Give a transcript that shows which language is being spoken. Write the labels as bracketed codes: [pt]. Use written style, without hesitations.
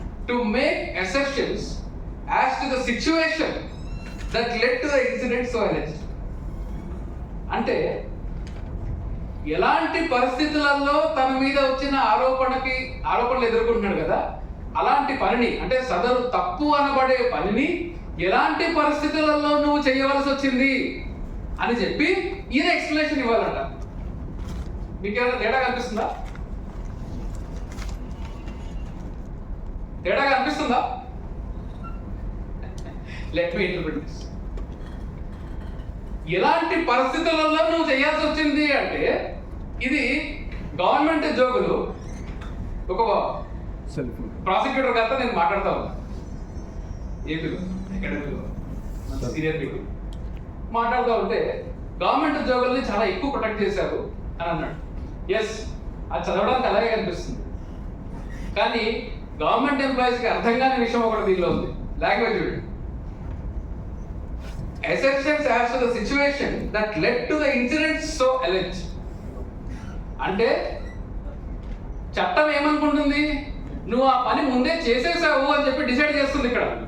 [en] To make assertions as to the situation that led to the incident so alleged. [te] అంటే ఎలాంటి పరిస్థితులలో తన మీద వచ్చిన ఆరోపణలు ఎదుర్కొంటున్నాడు కదా, అలాంటి పనిని అంటే సదరు తప్పు అనబడే పనిని ఎలాంటి పరిస్థితులలో నువ్వు చేయవలసి వచ్చింది అని చెప్పి ఈయన ఎక్స్ప్లెనేషన్ ఇవ్వాలంట. మీకు ఏమైనా తేడా కనిపిస్తుందా? తేడా కనిపిస్తుందా? [en] Let me interpret this. [te] ఎలాంటి పరిస్థితులలో నువ్వు చేయాల్సి వచ్చింది అంటే ఇది గవర్నమెంట్ ఉద్యోగులు ఒక ప్రాసిక్యూటర్ గారితో నేను మాట్లాడుతూ ఉన్నా ఏపీలో అకాడమీలో సీనియర్ పీపుల్ మాట్లాడుతూ ఉంటే గవర్నమెంట్ ఉద్యోగుల్ని చాలా ఎక్కువ ప్రొటెక్ట్ చేశారు అని అన్నాడు. ఎస్, అది చదవడానికి అలాగే కనిపిస్తుంది. కానీ గవర్నమెంట్ ఎంప్లాయీస్కి అర్థం కాని విషయం ఒకటి దీనిలో ఉంది. లాంగ్వేజ్ చూడండి. [en] Assertions as to the situation that led to the incident so alleged. అంటే [te] చట్టం ఏమనుకుంటుంది, నువ్వు ఆ పని ముందే చేసేసావు అని చెప్పి డిసైడ్ చేస్తుంది ఇక్కడ.